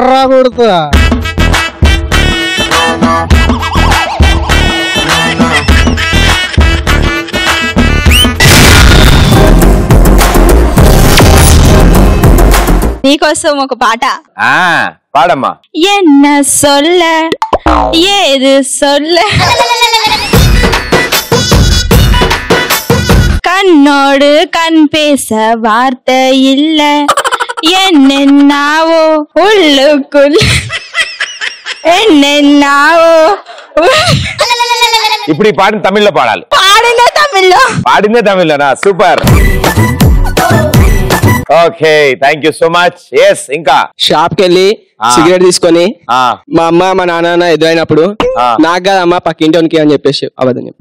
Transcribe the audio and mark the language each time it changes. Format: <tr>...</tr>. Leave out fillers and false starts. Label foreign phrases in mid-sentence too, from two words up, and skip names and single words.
<te>నీకోసం ఒక పాట. పాడమ్మా.</te> <ta>என்ன சொல்ல ஏது சொல்ல, கண்ணோடு கண் பேச வார்த்தை இல்ல, என்னென்னாவோ உள்ளுக்குள் என்னென்னாவோ.</ta> <te>ఇప్పుడు ఈ పాటను తమిళ్లో పాడాలి. పాడిందే తమిళ్లోనా? సూపర్.</te> <en>okay, thank you so much.</en> <te>ఎస్, ఇంకా షాప్ కి వెళ్ళి సిగరెట్ తీసుకొని మా అమ్మ మా నాన్న ఎదురైనప్పుడు నాకు కాదమ్మా పక్కింటోనికి అని చెప్పేసి అబద్ధం చెప్పి.</te>